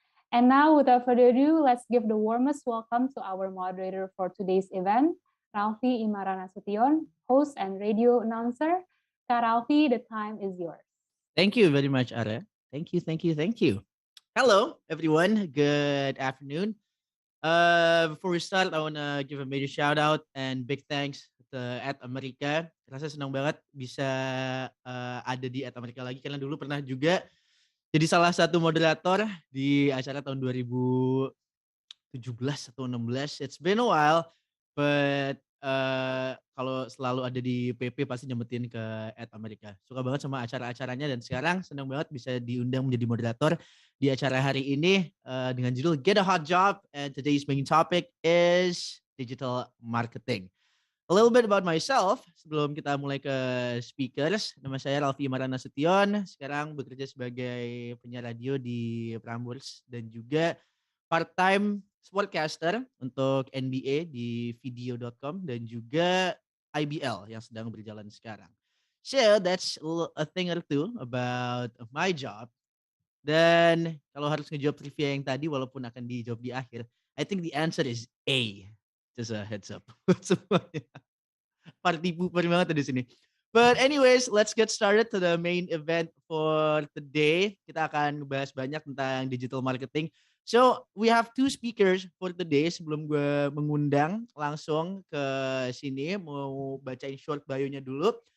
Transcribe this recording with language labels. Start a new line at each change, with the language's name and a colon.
English: And now, without further ado, let's give the warmest welcome to our moderator for today's event, Ralfi Imaranasution, host and radio announcer. Kak Ralfi, the time is yours. Thank you very much, Ara. Thank you. Hello, everyone. Good afternoon. Before we start, I want to give a major shout out and big thanks to At America.
Indonesian: Rasa senang banget bisa ada di At America lagi karena dulu pernah juga jadi salah satu moderator di acara tahun 2017 atau 16.
English: It's been a while, but
Indonesian: kalau selalu ada di PP pasti nyempetin ke At America. Suka banget sama acara-acaranya dan sekarang senang banget bisa diundang menjadi moderator di acara hari ini dengan judul Get a Hot Job,
English: and today's main topic is digital marketing. A little bit about myself
Indonesian: sebelum kita mulai ke speakers. Nama saya Ralfi Imaranasution. Sekarang bekerja sebagai penyiar radio di Prambors dan juga part-time sportcaster untuk NBA di video.com dan juga IBL yang sedang berjalan sekarang.
English: So that's a thing or two about my job.
Indonesian: Dan kalau harus ngejawab trivia yang tadi walaupun akan dijawab di akhir,
English: I think the answer is A. Just a heads up
Indonesian: buat semuanya. Party pooper banget di sini.
English: But anyways, let's get started to the main event for today.
Indonesian: Kita akan bahas banyak tentang digital marketing.
English: So, we have two speakers for today.
Indonesian: Sebelum gue mengundang langsung ke sini, mau bacain short bio-nya dulu.